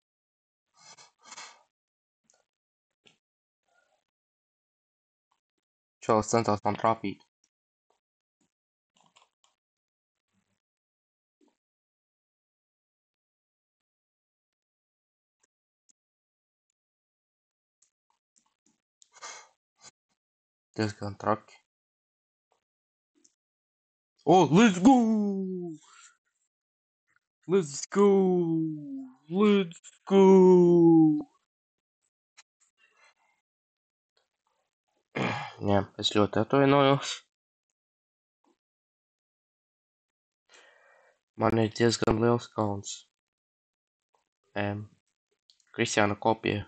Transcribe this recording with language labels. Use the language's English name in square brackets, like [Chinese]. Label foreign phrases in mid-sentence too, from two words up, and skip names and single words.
[Latvian] Čalis centās man trāpīt. Diezgan traki. [English] Oh, let's go! Let's go! Let's go! [Latvian] Jā, es ļoti atvainojos. Man ir diezgan liels kauns. Kristiāna kopija.